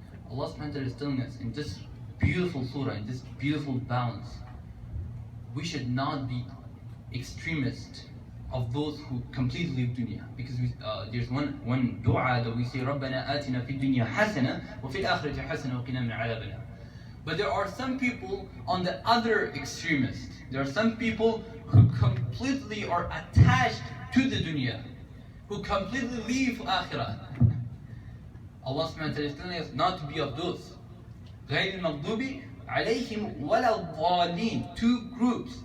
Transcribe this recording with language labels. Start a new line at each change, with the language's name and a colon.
English: Allah subhanahu wa ta'ala is telling us in this beautiful surah, in this beautiful balance, we should not be extremists of those who completely leave dunya. Because there's one dua that we say,
Arabic: رَبَّنَا آتِنَا فِي الدُّنْيَا حَسَنَةً وَفِي الْآخِرَةِ حَسَنَةً وَقِنَا مِنْ عَذَابِ النَّارِ.
English: But there are some people on the other extremist. There are some people who completely are attached to the dunya, who completely leave akhirah. Allah subhanahu wa ta'ala is telling us not to be of those.
Arabic: غَيْرِ الْمَغْضُوبِ عَلَيْهِمْ وَلَا الضَّالِينَ.
English: 2 groups.